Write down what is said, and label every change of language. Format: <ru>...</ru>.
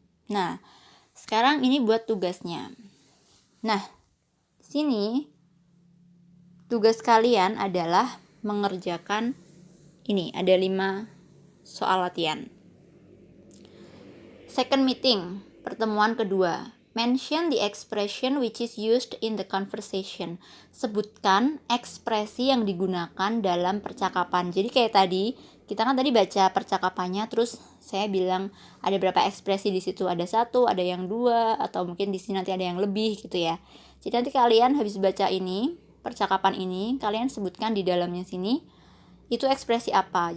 <id>Nah, sekarang ini buat tugasnya. Nah, sini tugas kalian adalah mengerjakan ini, ada 5 soal latihan.</id> <en>Second meeting,</en> <id>pertemuan kedua.</id> <en>Mention the expression which is used in the conversation.</en> <id>Sebutkan ekspresi yang digunakan dalam percakapan. Jadi kayak tadi, kita kan tadi baca percakapannya, terus saya bilang ada berapa ekspresi di situ, ada 1, ada yang 2, atau mungkin di sini nanti ada yang lebih gitu ya. Jadi nanti kalian habis baca ini, percakapan ini, kalian sebutkan di dalamnya sini, itu ekspresi apa.</id>